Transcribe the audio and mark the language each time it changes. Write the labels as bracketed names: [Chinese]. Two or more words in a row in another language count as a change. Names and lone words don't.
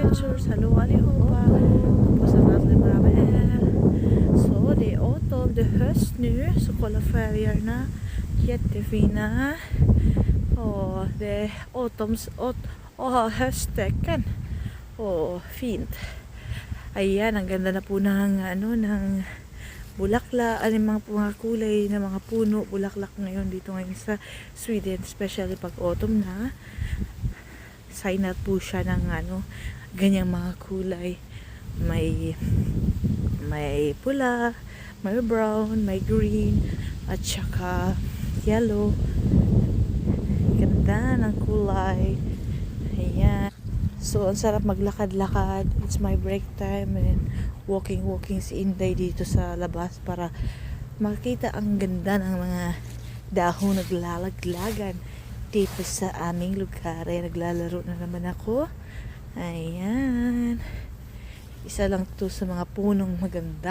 [Swedish] adventures. Hallo allihopa. Hoppas att alla är bra med er. Så det är autumn, det är höst nu. Så kolla färgerna. Jättefina. Och det är hösttecken. Och fint. [Filipino] Ayan, ang ganda na po ng ng bulaklak, mga kulay na mga puno, bulaklak ngayon dito ngayon sa Sweden, especially pag autumn na. [English] Sign out [Filipino] po siya ng ganyang mga kulay. May pula, may brown, may green, at saka yellow. Ganda ng kulay. Ayan. So, ang sarap maglakad-lakad. [English] It's my break time and walking [Filipino] si Inday dito sa labas para makita ang ganda ng mga dahon naglalaglagan dito sa aming lugar. Ay, naglalaro na naman ako. Ayan. Isa lang to sa mga punong maganda.